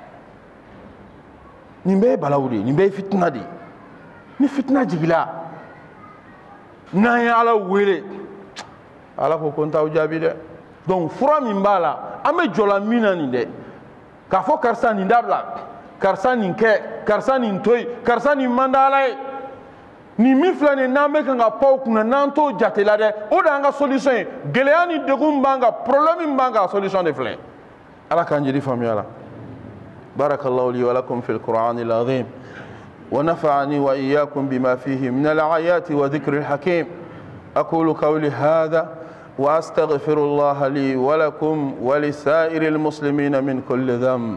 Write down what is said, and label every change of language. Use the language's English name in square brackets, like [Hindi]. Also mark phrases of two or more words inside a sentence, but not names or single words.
[Bambara] nin bɛɛ ye balawu de ye nin bɛɛ ye fitina de ye ni fitina jigila n'an ye ala wele ala ko ko n t'aw jaabi dɛ donc fura min b'a la an bɛ jɔ la min na nin dɛ k'a fɔ karisa nin dabila karisa nin kɛ karisa nin to yen karisa nin man da ala ye nin min filɛ nin n'an bɛ kan ka pan o kunna n'an t'o jate la dɛ o de y'an ka solution ye gɛlɛya ni degun b'an kan problème min b'an kan solution de filɛ ala k'an jeli faamuya la [Arabic] بارك الله لي ولكم في القرآن العظيم ونفعني وإياكم بما فيه من الآيات وذكر الحكيم أقول قولي هذا وأستغفر الله لي ولكم ولسائر المسلمين من كل ذنب